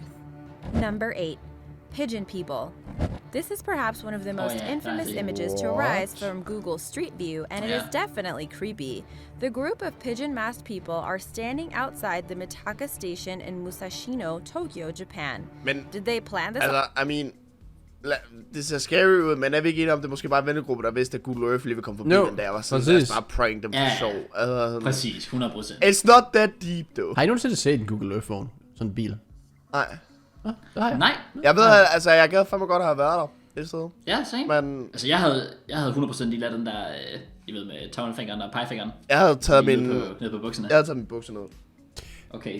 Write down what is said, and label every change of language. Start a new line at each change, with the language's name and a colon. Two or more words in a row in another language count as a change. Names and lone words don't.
English: Number 8. Pigeon People. This is perhaps one of the most infamous images to arise from Google's Street View, and it is definitely creepy. The group of pigeon-masked people are standing outside the Mitaka station in Musashino, Tokyo, Japan. Did they plan this?
Danish: Det ser scary ud, men er vi ikke enige om, det måske bare en vennegruppe, der vidste, at Google Earth lige vil komme forbi den der, og sådan, lad os bare prank dem for sjov. Præcis, 100%.
English: It's not that deep, though.
Danish: Har I nogensinde set en Google Earth-vogn? Sådan en bil? Nej. Nej. Jeg ved, altså, jeg gad fandme godt at have været der et sted. Ja, same. Men altså, jeg havde 100% lige ladet den der, I ved, med tommelfingeren og pegefingeren. Jeg havde taget ned på bukserne. Jeg havde taget min bukser ned. Okay.